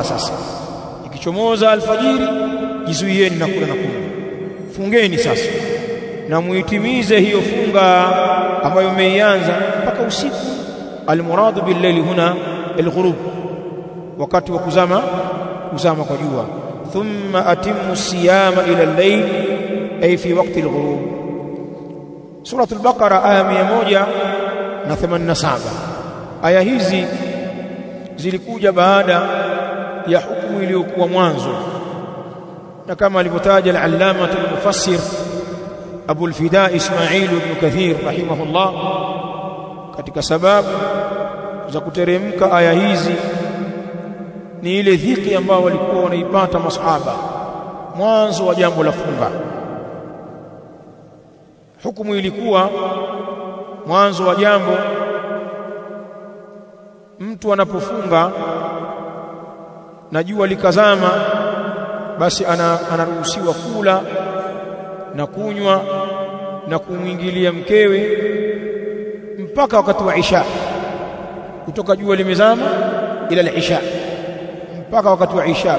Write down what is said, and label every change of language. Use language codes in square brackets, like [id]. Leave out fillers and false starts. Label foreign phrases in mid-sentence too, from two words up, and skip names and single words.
[sw] sasa ikichomoza alfajiri jizuieni na kula na kunywa fungeni sasa na muitimize hiyo funga ambayo umeianza mpaka usiku [ar] المراد بالليل هنا الغروب [sw] wakati wa kuzama kwa jua [ar] ثم أتموا الصيام إلى الليل أي في وقت الغروب [sw] surah al-baqara aya 187 aya hizi zilikuja baada ya hukumu iliyokuwa mwanzo, na kama alivyotaja [ar] العلامة المفسر [sw] Abu al-Fida Ismail ibn Kathir rahimahullah, katika sababu za kuteremka aya hizi ni ile dhiki ambayo walikuwa wanaipata masahaba mwanzo wa jambo la funga. Hukumu ilikuwa mwanzo wa jambo, mtu anapofunga na jua likazama, basi anaruhusiwa kula na kunywa na kumwingilia mkewe mpaka wakati wa Isha, kutoka jua limezama [ar] إلى العشاء, [sw] mpaka wakati wa Isha.